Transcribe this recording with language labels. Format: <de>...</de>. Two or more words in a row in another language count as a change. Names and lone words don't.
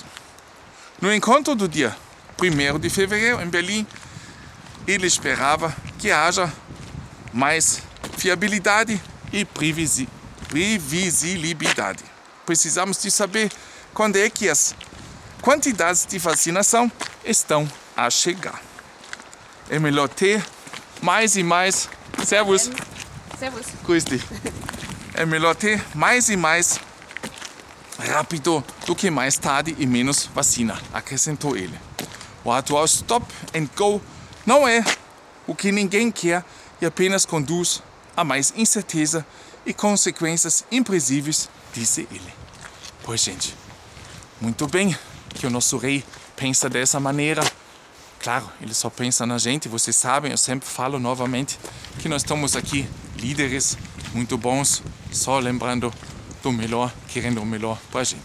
<pt>No encontro do dia 1º de fevereiro em Berlim, ele esperava que haja mais fiabilidade e previsibilidade. Precisamos de saber quando é que as quantidades de vacinação estão a chegar. É melhor ter mais e mais...</pt> <de>Servus. Servus. Grüß dich.</de> <pt>É melhor ter mais e mais rápido do que mais tarde e menos vacina, acrescentou ele. O atual</pt> <en>stop and go</en> <pt>não é o que ninguém quer e apenas conduz a mais incerteza e consequências imprevisíveis, disse ele. Pois, gente, muito bem que o nosso rei pensa dessa maneira. Claro, ele só pensa na gente, vocês sabem, eu sempre falo novamente que nós estamos aqui líderes muito bons, só lembrando do melhor, querendo o melhor para a gente.</pt>